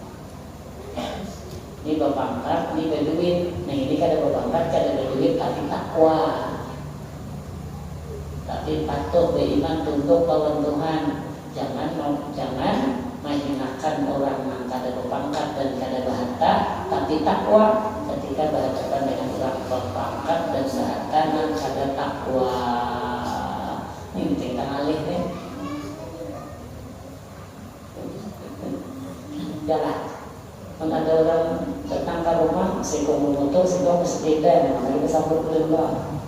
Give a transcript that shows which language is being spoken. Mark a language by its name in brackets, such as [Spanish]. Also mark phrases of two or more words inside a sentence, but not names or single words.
[Indonesian] Ini berpangkat, ini berduit. [Banjar] Nah ini kada berpangkat, kada berduit, tapi takwa. Tapi patuh beriman tunduk lawan Tuhan. Jangan menghinakan orang yang kada berpangkat dan kada berharta, [Indonesian] tapi takwa. [Banjar] Ketika berhadapan dengan orang berpangkat dan berharta dan kada takwa, ini tinggal alih nih. [Indonesian] Jalan. Kalau ada orang datang ke rumah, si kamu motor, si kamu sepeda, namanya kesambut keluar.